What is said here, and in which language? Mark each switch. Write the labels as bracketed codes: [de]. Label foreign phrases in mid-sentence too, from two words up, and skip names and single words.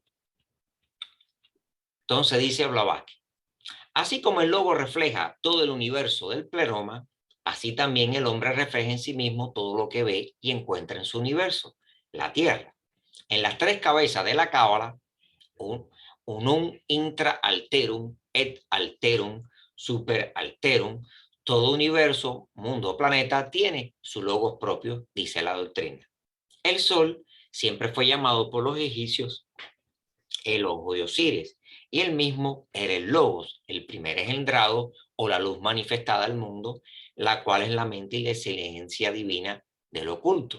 [es] Entonces dice Blavatsky, así como el logo refleja todo el universo del pleroma, así también el hombre refleja en sí mismo todo lo que ve y encuentra en su universo, la Tierra. En las tres cabezas de la cábala, [la] unum intra alterum et alterum super alterum, [es] todo universo, mundo o planeta tiene su logos propio, dice la doctrina. El Sol siempre fue llamado por los egipcios el ojo de Osiris, y el mismo era el logos, el primer engendrado o la luz manifestada al mundo, la cual es la mente y la excelencia divina del oculto.